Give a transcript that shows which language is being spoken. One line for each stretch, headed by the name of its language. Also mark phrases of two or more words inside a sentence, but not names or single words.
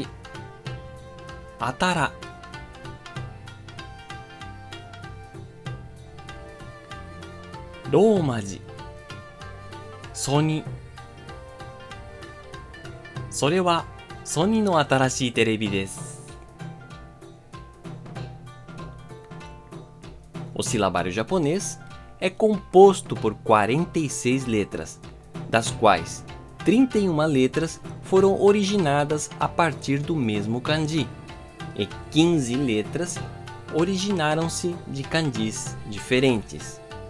Japanese: あたら。ローマ字。ソニ。それはソニーの新しいテレビです。
Portuguese: O silabário japonês é composto por 46 letras, das quais 31 letras foram originadas a partir do mesmo kanji, e 15 letras originaram-se de kanjis diferentes.